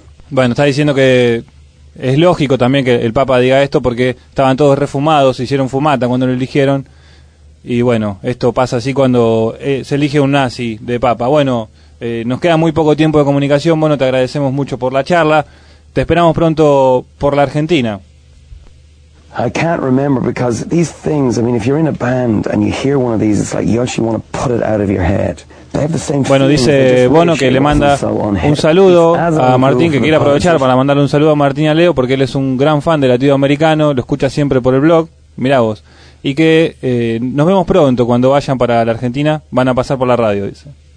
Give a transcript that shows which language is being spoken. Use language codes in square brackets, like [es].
[es] Bueno, está diciendo que es lógico también que el Papa diga esto porque estaban todos refumados, se hicieron fumata cuando lo eligieron. Y bueno, esto pasa así cuando se elige un nazi de Papa. Bueno, nos queda muy poco tiempo de comunicación. Bueno, te agradecemos mucho por la charla. Te esperamos pronto por la Argentina. [en] I can't remember because these things, I mean, if you're in a band and you hear one of these, it's like you actually want to put it out of your head. [es] Bueno, dice Bono que le manda un saludo a Martín, que quiere aprovechar para mandarle un saludo a Martín y a Leo porque él es un gran fan del latido americano, lo escucha siempre por el blog, mirá vos, y que nos vemos pronto cuando vayan para la Argentina, van a pasar por la radio, dice.